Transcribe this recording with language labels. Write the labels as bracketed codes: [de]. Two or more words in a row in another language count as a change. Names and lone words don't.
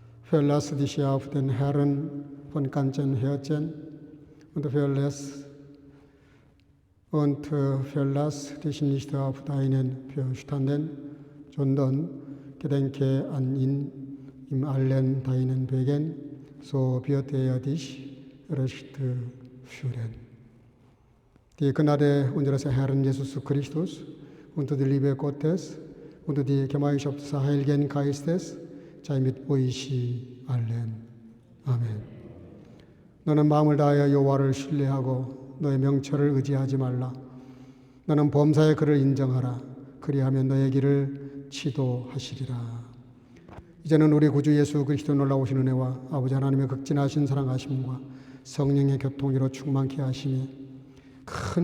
[de] verlass dich auf den Herrn von ganzem Herzen und verlass dich nicht auf deinen Verstanden, sondern gedenke an ihn in allen deinen Wegen, so wird dich recht führen. Die Gnade unseres Herrn Jesus Christus und die Liebe Gottes und die Gemeinschaft des Heiligen Geistes sei mit euch allen. [ko] 아멘. 너는 마음을 다하여 여호와를 신뢰하고 너의 명철을 의지하지 말라. 너는 범사의 그를 인정하라. 그리하면 너의 길을 지도하시리라. 이제는 우리 구주 예수 그리스도 놀라우신 은혜와 아버지 하나님의 극진하신 사랑하심과 성령의 교통으로 충만케 하심이 큰